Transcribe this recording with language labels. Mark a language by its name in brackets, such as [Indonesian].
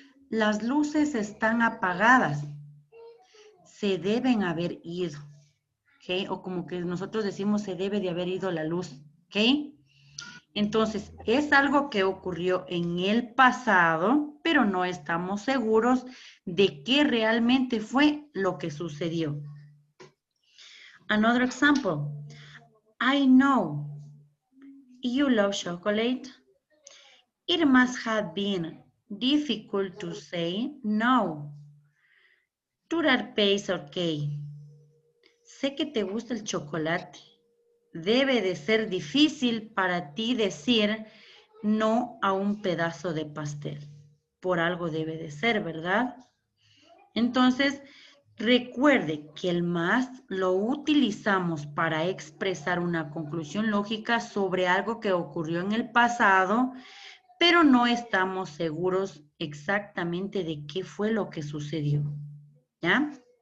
[Spanish] Las luces están apagadas. Se deben haber ido. ¿Okay? O como que nosotros decimos, se debe de haber ido la luz. ¿Ok? Entonces, es algo que ocurrió en el pasado, pero no estamos seguros de qué realmente fue lo que sucedió. [English] Another example. I know you love chocolate. It must have been difficult to say no to that piece of cake. [Spanish] Sé que te gusta el chocolate. Debe de ser difícil para ti decir no a un pedazo de pastel. Por algo debe de ser, ¿verdad? Entonces, recuerde que el más lo utilizamos para expresar una conclusión lógica sobre algo que ocurrió en el pasado, pero no estamos seguros exactamente de qué fue lo que sucedió. ¿Ya?